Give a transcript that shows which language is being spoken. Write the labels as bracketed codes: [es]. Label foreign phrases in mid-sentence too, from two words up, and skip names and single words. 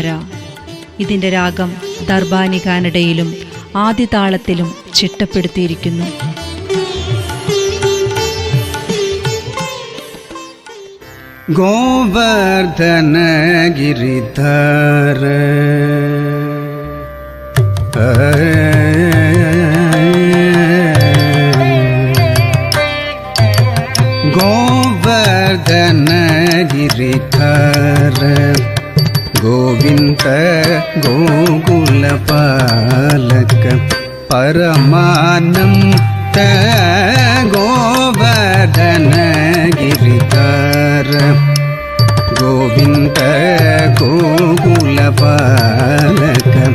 [ml] ഇതിൻ്റെ രാഗം ദർബാനി കാനഡയിലും ആദിതാളത്തിലും ചിട്ടപ്പെടുത്തിയിരിക്കുന്നു. [sa] ഗോവർദ്ധന ഗിരിധര गोवर्धन गिरिधर गोविंद गोकुलपालक परमानंद गोवर्धन गिरिधर गोविंद गोकुलपालक